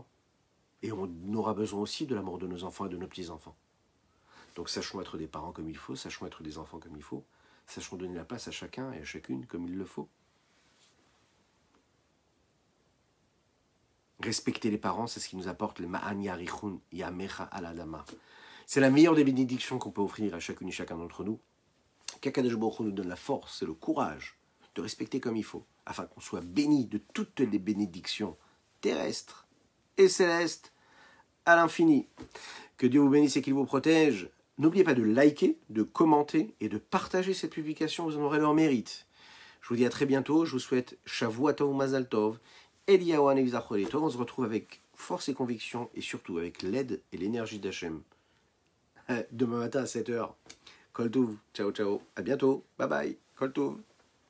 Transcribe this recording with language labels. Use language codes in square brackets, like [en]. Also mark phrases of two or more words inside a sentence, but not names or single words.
[fr] Et on aura besoin aussi de l'amour de nos enfants et de nos petits-enfants. Donc sachons être des parents comme il faut, sachons être des enfants comme il faut, sachons donner la place à chacun et à chacune comme il le faut. Respecter les parents, c'est ce qui nous apporte le [he] למען יאריכון ימיך על האדמה. [fr] C'est la meilleure des bénédictions qu'on peut offrir à chacune et chacun d'entre nous. Qu' [he] הקדוש ברוך הוא [fr] nous donne la force et le courage de respecter comme il faut, afin qu'on soit béni de toutes les bénédictions terrestres et célestes à l'infini. Que Dieu vous bénisse et qu'il vous protège. N'oubliez pas de liker, de commenter et de partager cette publication, vous en aurez leur mérite. Je vous dis à très bientôt, je vous souhaite [he] שבוע טוב מזל טוב, אליהו הנביא זכור לטוב. [fr] On se retrouve avec force et conviction et surtout avec l'aide et l'énergie d'Hachem demain matin à 7h. [he] כל טוב. [it] Ciao, ciao. [fr] À bientôt. [en] Bye bye. [he] כל טוב.